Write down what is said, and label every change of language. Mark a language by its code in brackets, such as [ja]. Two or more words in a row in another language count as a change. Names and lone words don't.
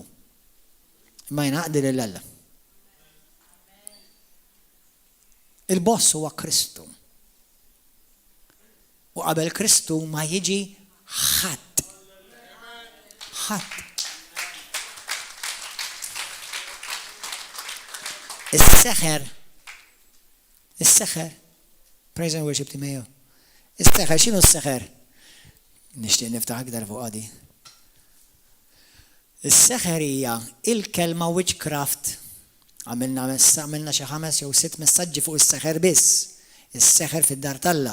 [mt] Ma jnaqdi lil Alla. Il-boss huwa Kristu. U qabel Kristu ma jiġi ħadd. Ħadd. Is-seħer, [en] praise and worship timeju. [mt] Is-seħer, x'inhu s-seħer? Nixtieq niftaħ aktar fuq għadi. Is-seħer hija il-kelma witchcraft. Għamilna xi 5 jew 6 messaġġi fuq is-seħer biss. Is-seħer fid-dar tal-Alla.